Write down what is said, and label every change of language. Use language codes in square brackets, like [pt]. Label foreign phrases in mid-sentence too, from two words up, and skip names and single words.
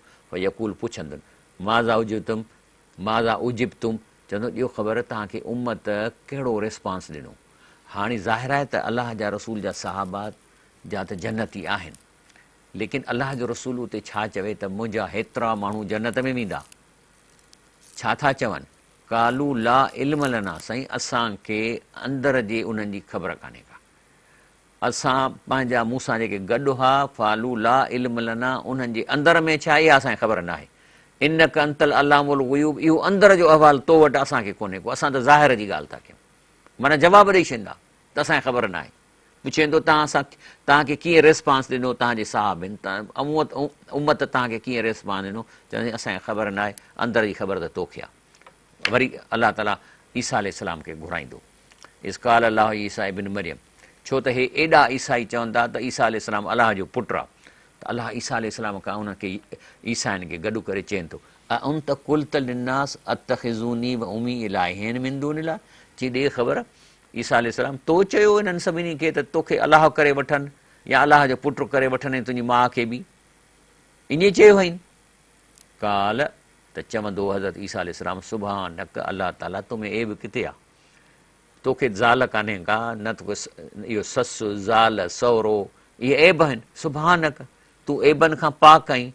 [sd] पोइ यकूल पुछंदुनि [ar] ماذا أجبتم، ماذا أجبتم, [sd] चवंदो ॾियो ख़बर तव्हांखे उम्मत कहिड़ो रिस्पॉन्स ॾिनो। हाणे ज़ाहिर आहे त अलाह जा रसूल जा सहाबा जा त जन्नती आहिनि, लेकिन अलाह जो रसूल उते छा चवे त मुंहिंजा हेतिरा माण्हू जन्नत में वेंदा। छा था चवनि, [ar] قالوا لا علم لنا, [sd] साईं असांखे अंदर जे उन्हनि जी ख़बर कान्हे का, असां पंहिंजा मूंसां जेके गॾु हुआ, [ar] قالوا لا علم لنا, [sd] उन्हनि जे अंदर में छा आहे इहा असांखे ख़बर न आहे। [ar] إنك أنت علام الغيوب, [sd] इहो अंदर जो अहवाल तो वटि असांखे कोन्हे को, असां त ज़ाहिर जी ॻाल्हि था कयूं। माना जवाबु ॾेई छॾींदा त असांखे ख़बर न आहे। पुछे थो तव्हांखे कीअं रिस्पॉन्स ॾिनो तव्हांजे साहब आहिनि, उम्मत तव्हांखे कीअं रिस्पॉन्स ॾिनो, चवंदी असांखे ख़बर न आहे, अंदर जी ख़बर त तोखे आहे। वरी अलाह ताला ईसा अलैहिस्सलाम खे घुराईंदो, [ar] إذ قال الله عيسى ابن مريم, [sd] छो त हे एॾा ईसाई चवनि था त ईसा अलैहिस्सलाम अलाह जो पुटु आहे, त अलाह ईसा अलैहिस्सलाम खां उनखे ईसाइनि खे गॾु करे चवनि थो त [ar] قلت للناس اتخذوني وأمي إلهين من دون الله, [sd] चई ॾे ख़बर ईसा अलैहिस्सलाम तो चयो इन्हनि सभिनी खे त तोखे अलाह करे वठनि या अलाह जो पुटु करे वठनि ऐं तुंहिंजी माउ खे बि ईअं चयो हुअईं। काल त चवंदो हज़रत ईसा अलैहिस्सलाम सुभानक, अलाह ताला तुमें ऐब किथे आहे, तोखे ज़ाल कान्हे का, न तोखे इहो ससु ज़ाल सहुरो इहे ऐब आहिनि, सुभानक तूं ऐबनि खां पाक आहीं।